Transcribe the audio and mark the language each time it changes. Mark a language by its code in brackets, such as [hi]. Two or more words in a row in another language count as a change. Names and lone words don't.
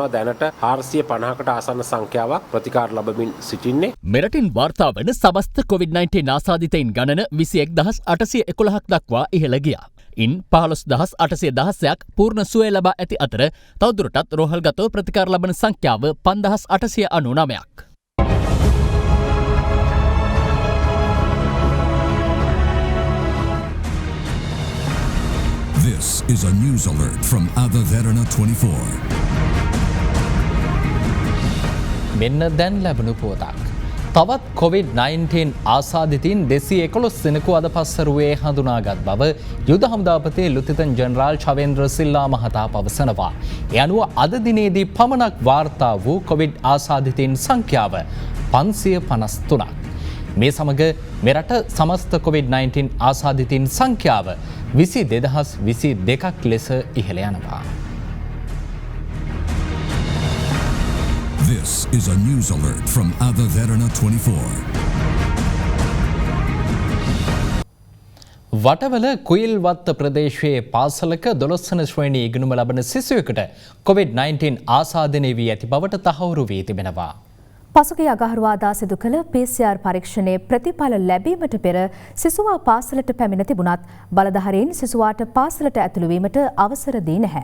[si] දැනට 450කට ආසන්න සංඛ්‍යාවක් ප්‍රතිකාර ලබමින් සිටින්නේ. මෙරටින් වාර්තා වන සමස්ත COVID-19 ආසාදිතයින් ගණන 21811ක් දක්වා ඉහළ ගියා. ඉන් 15816ක් පූර්ණ සුවය ලබා ඇති අතර තවදුරටත් රෝහල්ගතව ප්‍රතිකාර ලබන සංඛ්‍යාව 5899ක්. [en] This is a news alert from Ada Verana 24. [si] මෙන්න දැන් ලැබුණු පුවතක්. තවත් COVID-19 ආසාදිතින් 211 දෙනෙකු අද පස්සරුවේ හඳුනාගත් බව යුද හමුදාපති ලුතිතන් ජනරාල් චවේන්ද්‍ර සිල්ලා මහතා පවසනවා. ඒ අනුව අද දිනේදී පමණක් වාර්තා වූ COVID ආසාදිතින් සංඛ්‍යාව 553ක්. මේ සමග මෙරට සමස්ත COVID-19 ආසාදිතින් සංඛ්‍යාව 22,022ක් ලෙස ඉහළ යනවා. [en] This is a news alert from Ada Verana 24. [si] වටවල කුයිල්වත්ත ප්‍රදේශයේ පාසලක 12 වන ශ්‍රේණි ඉගෙනුම ලබන සිසුවෙකුට COVID-19 ආසාදනය වී ඇති බවට තහවුරු වී තිබෙනවා. පසුගිය අගහරුවාදා සිදු කළ PCR පරීක්ෂණයේ ප්‍රතිඵල ලැබීමට පෙර සිසුවා පාසලට පැමිණ තිබුණත් බලධාරීන් සිසුවාට පාසලට ඇතුළු වීමට අවසර දී නැහැ.